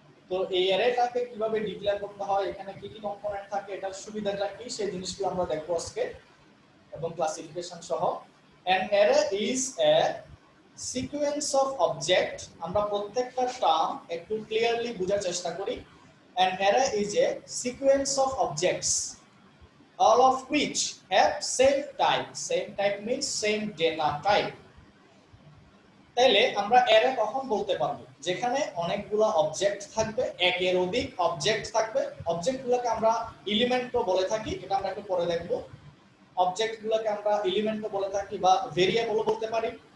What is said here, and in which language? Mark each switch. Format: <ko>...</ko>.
<bn>তো এই অ্যারেটাকে কিভাবে ডিক্লেয়ার করতে হয়, এখানে কি কি কম্পোনেন্ট থাকে, এটার সুবিধাটা কি, সেই জিনিসগুলো আমরা দেখব আজকে এবং ক্লাসিফিকেশন সহ।</bn> <en>An array is a sequence of object,</en> <bn>আমরা প্রত্যেকটা টার্ম একটু ক্লিয়ারলি বোঝার চেষ্টা করি।</bn> <en>An array is a sequence of objects all of which have same type. Same type means same data type.</en> <bn>তাইলে আমরা অ্যারে কখন বলতে পারবো, যেখানে অনেকগুলা অবজেক্ট থাকবে, একের অধিক অবজেক্ট থাকবে। অবজেক্টগুলোকে আমরা এলিমেন্টও বলে থাকি, এটা আমরা একটু পরে দেখব। অবজেক্টগুলোকে আমরা এলিমেন্টও বলে থাকি বা ভেরিয়েবলও বলতে পারি।</bn>